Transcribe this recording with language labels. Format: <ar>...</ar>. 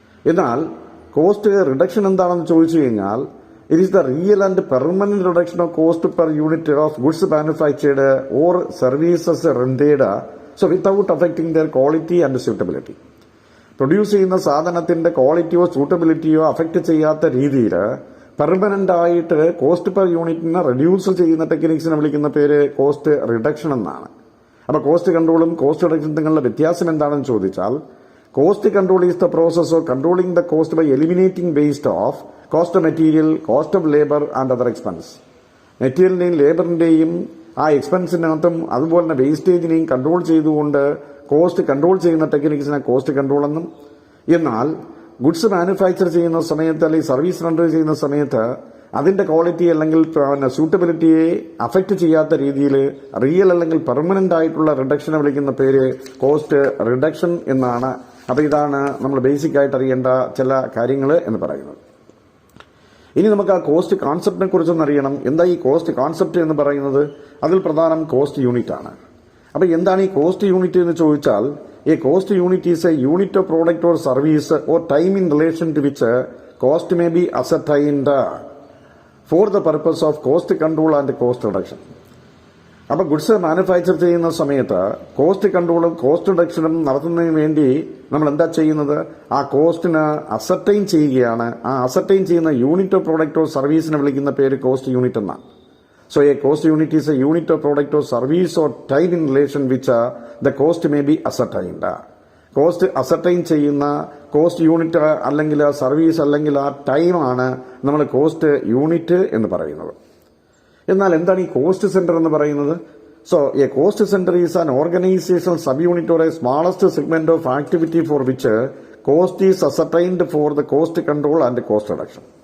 <ml>എന്നാൽ cost reduction എന്താണെന്ന് ചോദിച്ചു കഴിഞ്ഞാൽ,</ml> <en>It is the real and permanent reduction of cost per unit of goods manufactured or services rendered, so without affecting their quality and suitability.</en> <ml>Produce ചെയ്യുന്ന സാധനത്തിന്റെ ക്വാളിറ്റിയോ സ്യൂട്ടബിലിറ്റിയോ affect ചെയ്യാത്ത രീതിയിൽ permanent ആയിട്ട് cost per യൂണിറ്റിനെ reduce ചെയ്യുന്ന ടെക്നിക്സിനെ വിളിക്കുന്ന പേര് കോസ്റ്റ് റിഡക്ഷൻ എന്നാണ്. അപ്പോൾ കോസ്റ്റ് കൺട്രോളും കോസ്റ്റ് റിഡക്ഷനും തമ്മിലുള്ള വ്യത്യാസം എന്താണെന്ന് ചോദിച്ചാൽ,</ml> <en>Cost control is the process of controlling the cost by eliminating waste of cost of material, cost of labor and other expense.</en> <ml>മെറ്റീരിയലിന്റെയും ലേബറിന്റെയും ആ എക്സ്പെൻസിനകത്തും അതുപോലെ തന്നെ വേസ്റ്റേജിനെയും കൺട്രോൾ ചെയ്തുകൊണ്ട് കോസ്റ്റ് കൺട്രോൾ ചെയ്യുന്ന ടെക്നിക്സിനെ കോസ്റ്റ് കൺട്രോൾ എന്നും, എന്നാൽ ഗുഡ്സ് മാനുഫാക്ചർ ചെയ്യുന്ന സമയത്ത് അല്ലെങ്കിൽ സർവീസ് റെൻഡർ ചെയ്യുന്ന സമയത്ത് അതിന്റെ ക്വാളിറ്റി അല്ലെങ്കിൽ സൂട്ടബിലിറ്റിയെ അഫക്റ്റ് ചെയ്യാത്ത രീതിയിൽ റിയൽ അല്ലെങ്കിൽ പെർമനന്റ് ആയിട്ടുള്ള റിഡക്ഷനെ വിളിക്കുന്ന പേര് കോസ്റ്റ് റിഡക്ഷൻ എന്നാണ്. അപ്പൊ ഇതാണ് നമ്മൾ ബേസിക് ആയിട്ട് അറിയേണ്ട ചില കാര്യങ്ങൾ എന്ന് പറയുന്നത്. ഇനി നമുക്ക് ആ കോസ്റ്റ് കോൺസെപ്റ്റിനെ കുറിച്ചൊന്ന് അറിയണം. എന്താ ഈ കോസ്റ്റ് കോൺസെപ്റ്റ് എന്ന് പറയുന്നത്? അതിൽ പ്രധാനം കോസ്റ്റ് യൂണിറ്റ് ആണ്. അപ്പൊ എന്താണ് ഈ കോസ്റ്റ് യൂണിറ്റ് എന്ന് ചോദിച്ചാൽ,</ml> <en>a cost unit is a unit of product or service or time in relation to which cost may be ascertained for the purpose of cost control and cost reduction.</en> <ml>അപ്പോൾ goods manufacture ചെയ്യുന്ന സമയത്ത് cost കൺട്രോളും cost റിഡക്ഷനും നടത്തുന്നതിന് വേണ്ടി നമ്മൾ എന്താ ചെയ്യുന്നത്? ആ കോസ്റ്റിന് ascertain ചെയ്യുകയാണ്. ആ അസർട്ടൈൻ ചെയ്യുന്ന യൂണിറ്റ് ഓഫ് പ്രോഡക്റ്റ് ഓർ സർവീസിനെ വിളിക്കുന്ന പേര് കോസ്റ്റ് യൂണിറ്റ് എന്നാണ്.</ml> <en>So a cost unit is a unit of product or service or time in relation which the cost may be ascertained.</en> <ml>Cost ascertain ചെയ്യുന്ന cost unit അല്ലെങ്കിൽ ആ service അല്ലെങ്കിൽ ആ ടൈമാണ് നമ്മൾ കോസ്റ്റ് യൂണിറ്റ് എന്ന് പറയുന്നത്. എന്നാൽ എന്താണ് ഈ കോസ്റ്റ് സെന്റർ എന്ന് പറയുന്നത്?</ml> <en>So a cost centre is an organisational sub unit or a smallest segment of activity for which cost is ascertained for the cost control and cost reduction.</en>